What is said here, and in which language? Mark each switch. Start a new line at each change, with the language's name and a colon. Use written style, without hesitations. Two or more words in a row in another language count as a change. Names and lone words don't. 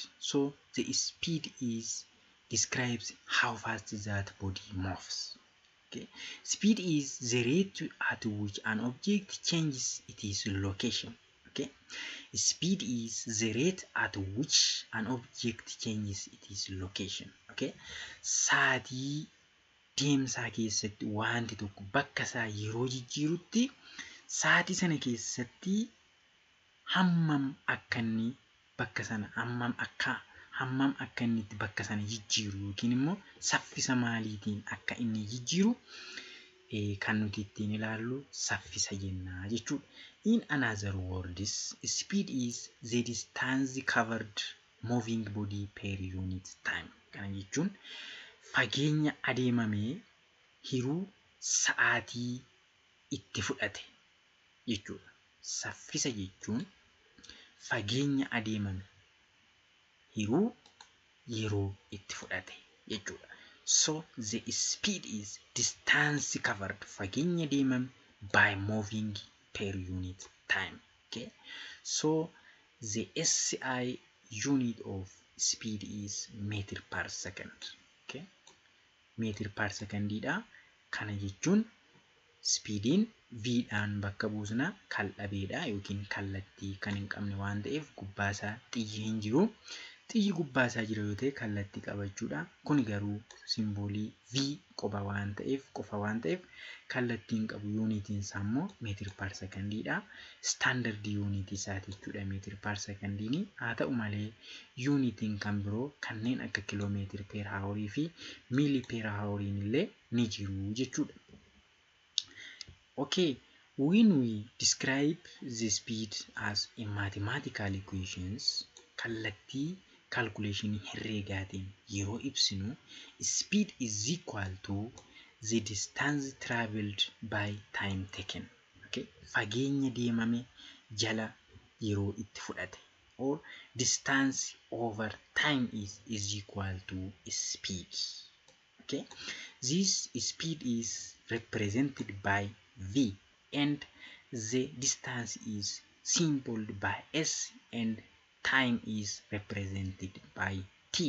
English: So the speed describes how fast that body moves. Okay. Speed is the rate at which an object changes its location. Okay. Speed is the rate at which an object changes its location. Okay.
Oromo: Sa'aatii deemsaa keessatti wanti tokko bakka isaa yeroo jijjiirutti sa'aatii sana keessatti hammam akka inni bakka sana hammam akka inni bakka sana jijjiiru yookiin immoo saffisa maaliitiin akka inni jijjiiru kan nuti ittiin ilaallu saffisa jenna jechuudha.
English: In another words, speed is the distance covered moving body per unit time.
Oromo: Kana jechuun fageenya adeemamee hiruu sa'aatii itti fudhate jechuudha. Saffisa jechuun fageenya adeemame hiruu yeroo itti fudhate jechuudha.
English: So the speed is distance covered,
Oromo: fageenya adeemame
English: by moving per unit time. Okay. So the SI unit of speed is meter per second. Okay. Meter per second dha.
Oromo: Kana jechuun speediin v-dhaan bakka buusna kaldhabeedha yookiin kallattii kan hin qabne waan ta'eef gubbaasaa xiyyi hin jiru. Xiyyi gubbaasaa jira yoo ta'e kallattii qabachuudha. Kun garuu simboolii v qofa waan ta'eef kallattiin qabu yuunitiin isaa immoo meetir per sekondiidha. Standard yuunitii isaati jechuudha meetir per sekondiini. Haa ta'u malee yuunitiin kan biroo kanneen akka kiloomeetir per haawarii fi miili per haawariin illee ni jiru jechuudha.
English: Okay, when we describe the speed as a mathematical equations,
Oromo: kallattii calculation herreegaatiin yeroo ibsinu,
English: speed is equal to the distance traveled by time taken.
Oromo: Okay, fageenya deemame jala yeroo itti fudhate,
English: or distance over time is equal to speed. Okay, this speed is represented by v and the distance is symbolized by s and time is represented by t.